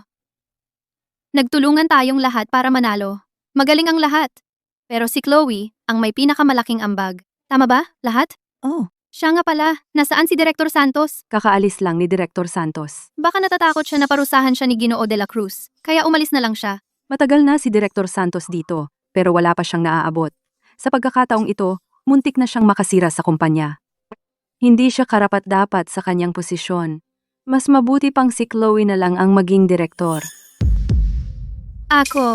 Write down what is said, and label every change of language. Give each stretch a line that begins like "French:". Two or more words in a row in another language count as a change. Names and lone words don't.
Filipino: Nagtulungan tayong lahat para manalo. Magaling ang lahat. Pero si Chloe, ang may pinakamalaking ambag. Tama ba, lahat? Oh, Siya nga pala, nasaan si Director Santos? Kakaalis lang ni Director Santos. Baka natatakot siya na parusahan siya ni Ginoo de la Cruz, kaya umalis na lang siya. Matagal na si Director Santos dito, pero wala pa siyang naaabot. Sa pagkakataong ito, muntik na siyang makasira sa kumpanya. Hindi siya karapat-dapat sa kanyang posisyon. Mas mabuti pang si Chloe na lang ang maging direktor. Ako,